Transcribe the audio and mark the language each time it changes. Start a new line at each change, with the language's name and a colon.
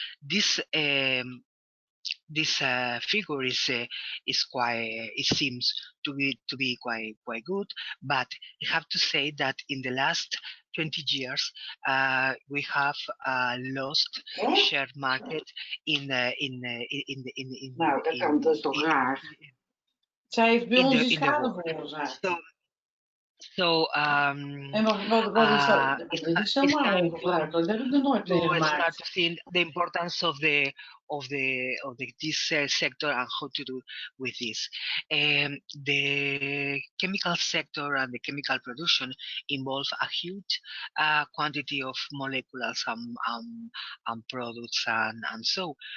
English: This figure is quite. It seems to be quite good, but I have to say that in the last 20 years we have lost share market in
Dutch: Nou, dat is toch raar. Zij heeft bij ons die schade veroorzaakt.
English: So,
Dutch: en wat is dat? Dit is helemaal ongebruikelijk. Dat heb ik nog nooit meegemaakt.
English: We start to see the importance of this sector and how to do with this. The chemical sector and the chemical production involve a huge quantity of molecules and products and so.